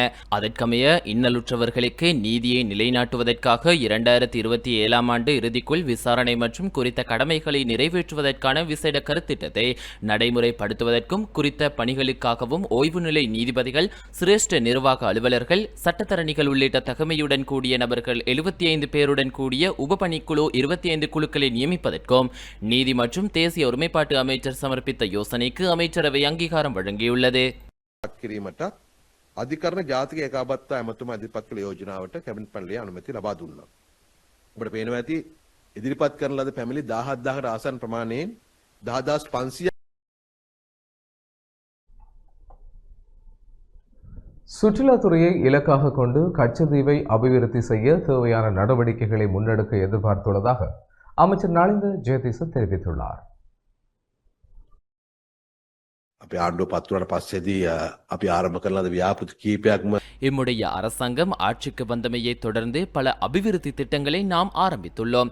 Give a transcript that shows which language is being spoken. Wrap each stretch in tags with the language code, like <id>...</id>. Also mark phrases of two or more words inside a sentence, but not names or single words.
<ta>அதற்கமைய இன்னலுற்றவர்களுக்கு நீதியை நிலைநாட்டுவதற்காக 2027 ஆண்டு இறுதிக்குள் விசாரணை மற்றும் குறித்த கடமைகளை நிறைவேற்றுவதற்கான விசேட கருத்திட்டத்தை நடைமுறைப்படுத்துவதற்கும் குறித்த பணிகளுக்காகவும் ஓய்வு நிலை நீதிபதிகள், சிரேஷ்ட நிர்வாக அலுவலர்கள், சட்டத்தரணிகள் உள்ளிட்ட தகமையுடன் கூடிய நபர்கள் 75 பேருடன் கூடிய உபபணிக்குழு 25 குழுக்களை நியமிப்பதற்கும் நீதி மற்றும் தேசிய ஒருமைப்பாட்டு அமைச்சர் சமர்ப்பித்த யோசனைக்கு அமைச்சரவை அங்கீகாரம் வழங்கியுள்ளது.</ta> <si>අධිකරණ ජාතික ඒකාබද්ධ ඇමතුම ඉදිරිපත් කළ යෝජනාවට කැබිනට් පෙළේ අනුමැතිය ලබා දුන්නා. ඔබට පේනවා ඇති ඉදිරිපත් කරන ලද පැමිණිලි 17000කට ආසන්න ප්‍රමාණයෙන් 10500</si> <ta>சுற்றுலாத்துறையை இலக்காக கொண்டு கச்சத்தீவை அபிவிருத்தி செய்ய தேவையான நடவடிக்கைகளை முன்னெடுக்க எதிர்பார்த்துள்ளதாக அமைச்சர் நளிந்த ஜெயதிச தெரிவித்துள்ளார். இம்முடைய அரசாங்கம் ஆட்சிக்கு வந்தமையை தொடர்ந்து பல அபிவிருத்தி திட்டங்களை நாம் ஆரம்பித்துள்ளோம்.</ta>